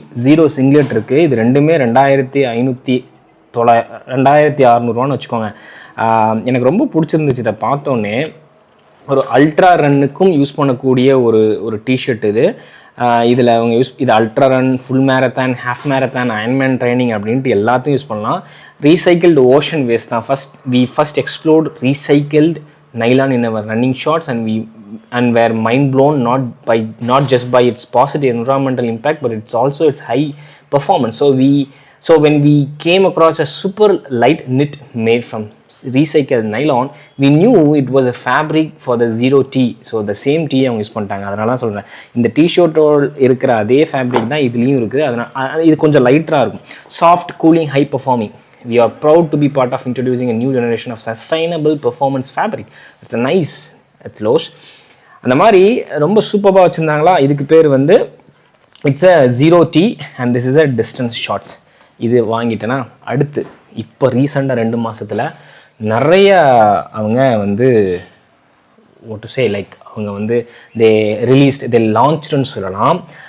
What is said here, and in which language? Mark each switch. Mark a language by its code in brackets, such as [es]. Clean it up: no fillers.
[ta] 0 singlet இருக்குது. இது ரெண்டுமே 2600 வச்சுக்கோங்க. எனக்கு ரொம்ப பிடிச்சிருந்துச்சு. இதை பார்த்தோன்னே ஒரு அல்ட்ரா ரன்னுக்கும் யூஸ் பண்ணக்கூடிய ஒரு டிஷர்ட் இது. இதில் அவங்க இது ultra run, full marathon, half marathon, Iron Man training அப்படின்ட்டு எல்லாத்தையும் யூஸ் பண்ணலாம். ரீசைக்கிள்டு ஓஷன் வேஸ்ட் தான். [en] First explored recycled nylon in our running shorts, and were mind blown not just by its positive environmental impact, but it's also its high performance. So when we came across a super light knit made from recycled nylon, we knew it was a fabric for the 0T. So the same T [ta] அவங்க use பண்ணிட்டாங்க. அதனால தான் சொல்கிறேன், இந்த டிஷர்ட்டோட இருக்கிற அதே fabric தான் இதுலேயும் இருக்குது. அதனால் இது கொஞ்சம் லைட்டராக இருக்கும். Soft, cooling, high performing. [en] We are proud to be part of introducing a new generation of sustainable performance fabric. It's a nice ethlos. [ta] அந்த மாதிரி ரொம்ப சூப்பராக வச்சுருந்தாங்களா. இதுக்கு பேர் வந்து [en] It's a 0T and this is a distance shorts. [ta] இது வாங்கிட்டேன்னா அடுத்து இப்போ ரீசெண்டாக 2 மாதத்தில் நிறைய அவங்க வந்து [en] what to say like [ta] அவங்க வந்து [en] they launched [ta] சொல்லலாம்.